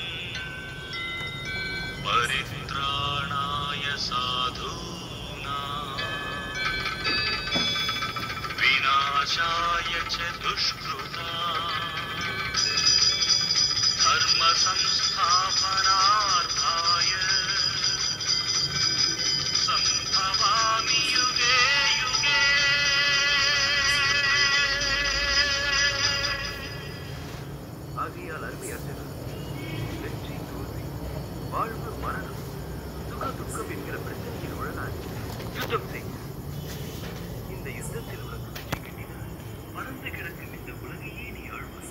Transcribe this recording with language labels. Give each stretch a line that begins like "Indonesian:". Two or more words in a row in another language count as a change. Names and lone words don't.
Sanskrit: परित्राणाय साधूनां विनाशाय च दुष्कृतां धर्म संस्थापनार्थाय संभवामि युगे युगे।
Tamil: ஆகையால் அருமையாற்றல் வெற்றி தோல்வி வாழ்வு மரணம் சுக துக்கம் என்கிற பிரச்சனையில் உழலாது யுத்தம் செய். இந்த யுத்தத்தில் உனக்கு வெற்றி கிட்டினால் பறந்து கிடக்கும் இந்த உலகையே நீ ஆழ்வாய்.